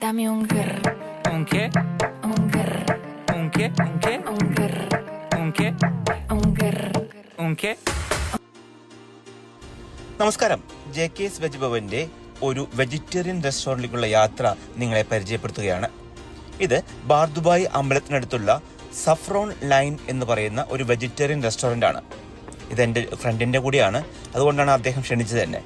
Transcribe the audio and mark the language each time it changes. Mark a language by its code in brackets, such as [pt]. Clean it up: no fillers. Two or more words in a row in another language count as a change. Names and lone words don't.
[es] Dame un grr. Un qué? Un grr. Un qué? Un qué? Un grr. Un qué? Un grr. Un qué? [ml] നമസ്കാരം. JK's വെജ് ഭവന്റെ ഒരു [en] vegetarian restaurant [ml] യാത്ര നിങ്ങളെ പരിചയപ്പെടുത്തുകയാണ്. ഇത് ബാർദുബായ് അമ്പലത്തിനടുത്തുള്ള സഫ്രോൺ ലൈൻ എന്ന് പറയുന്ന ഒരു [en] vegetarian restaurant [ml] ആണ്. ഇതെൻ്റെ ഫ്രണ്ടിൻ്റെ കൂടിയാണ്, അതുകൊണ്ടാണ് അദ്ദേഹം ക്ഷണിച്ചത് തന്നെ.